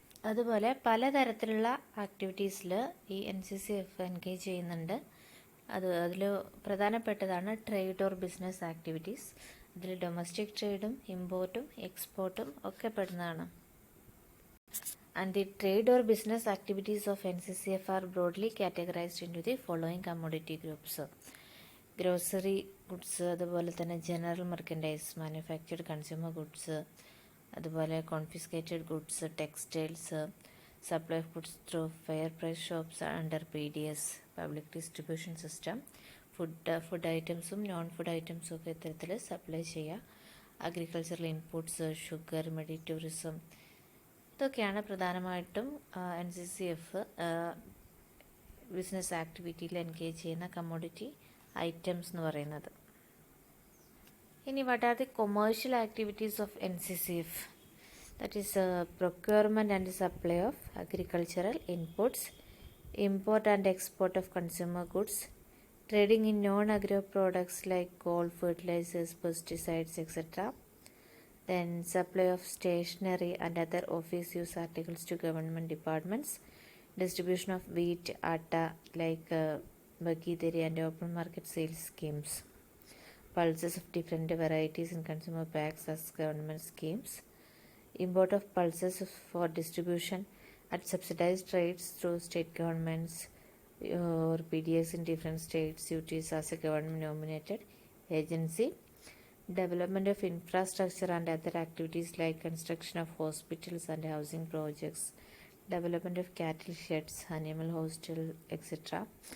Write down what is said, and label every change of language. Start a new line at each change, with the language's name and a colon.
Malayalam: അതുപോലെ പലതരത്തിലുള്ള ആക്ടിവിറ്റീസിൽ ഈ NCCF എൻഗേജ് ചെയ്യുന്നുണ്ട്. അതിൽ പ്രധാനപ്പെട്ടതാണ് ട്രേഡ് ഓർ ബിസിനസ് ആക്ടിവിറ്റീസ്. അതിൽ ഡൊമസ്റ്റിക് ട്രേഡും ഇമ്പോർട്ടും എക്സ്പോർട്ടും ഒക്കെ പെടുന്നതാണ്.
English: And the trade or business activities of NCCF are broadly categorized into the following commodity groups. Grocery goods,
Malayalam: അതുപോലെ തന്നെ
English: General merchandise, manufactured consumer goods, അതുപോലെ confiscated goods, textiles, supply of goods through fair price shops under PDS, public distribution system.
Malayalam: Food ഐറ്റംസും non food ഐറ്റംസും ഒക്കെ ഇത്തരത്തിൽ supply ചെയ്യുക. Agricultural inputs, sugar, മെഡി tourism, ഇതൊക്കെയാണ് പ്രധാനമായിട്ടും NCCF ബിസിനസ് ആക്ടിവിറ്റിയിൽ എൻഗേജ് ചെയ്യുന്ന കമ്മോഡിറ്റി ഐറ്റംസ് എന്ന് പറയുന്നത്.
English: ഇനി what are the commercial activities of NCCF? That is procurement and supply of agricultural inputs, import and export of consumer goods, trading in non agro products like coal, fertilisers, pesticides, etc. Then supply of stationery and other office use articles to government departments, distribution of wheat, atta like bagideri and open market sales schemes, pulses of different varieties in consumer packs as government schemes, import of pulses for distribution at subsidized rates through state governments or PDS in different states, duties as a government nominated agency, development of infrastructure and other activities like construction of hospitals and housing projects, development of cattle sheds, animal hostel, etc.